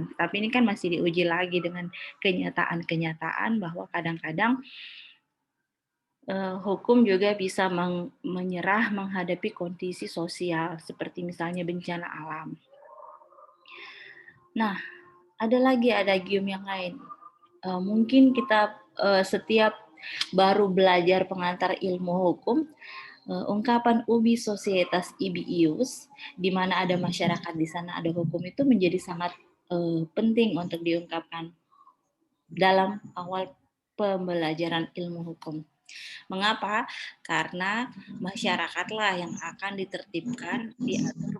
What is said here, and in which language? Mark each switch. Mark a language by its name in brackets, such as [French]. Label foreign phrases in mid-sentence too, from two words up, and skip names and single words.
[Indonesian] Tapi ini kan masih diuji lagi dengan kenyataan-kenyataan bahwa kadang-kadang hukum juga bisa menyerah menghadapi kondisi sosial, seperti misalnya bencana alam. Nah, ada lagi adagium yang lain. Mungkin kita setiap baru belajar pengantar ilmu hukum, ungkapan [Latin] ubi societas ibi ius, [Indonesian] di mana ada masyarakat di sana ada hukum, itu menjadi sangat penting untuk diungkapkan dalam awal pembelajaran ilmu hukum. Mengapa? Karena masyarakatlah yang akan ditertibkan, diatur.